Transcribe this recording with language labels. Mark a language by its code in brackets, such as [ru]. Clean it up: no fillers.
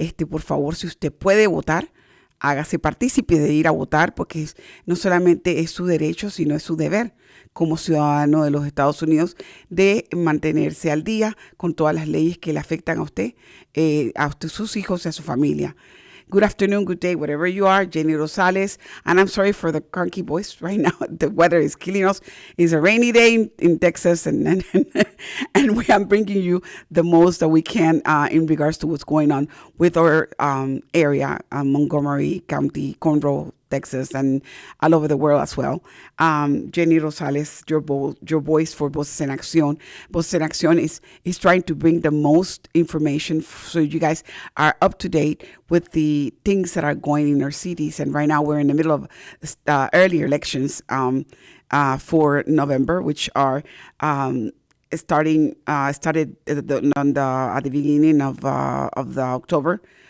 [es] Por favor, si usted puede votar, hágase partícipe de ir a votar, porque no solamente es su derecho, sino es su deber como ciudadano de los Estados Unidos de mantenerse al día con todas las leyes que le afectan a usted, sus hijos y a su familia. [en] Good afternoon, good day, wherever you are. Jenny Rosales, and I'm sorry for the cranky voice right now. The weather is killing us. It's a rainy day in Texas, and we are bringing you the most that we can in regards to what's going on with our area, Montgomery County, Conroe, Texas, and all over the world as well. Jenny Rosales, your voice for Voces en Acción. Voces en Acción is trying to bring the most information so you guys are up to date with the things that are going in our cities. And right now we're in the middle of early elections for November, which are started at the beginning of the October.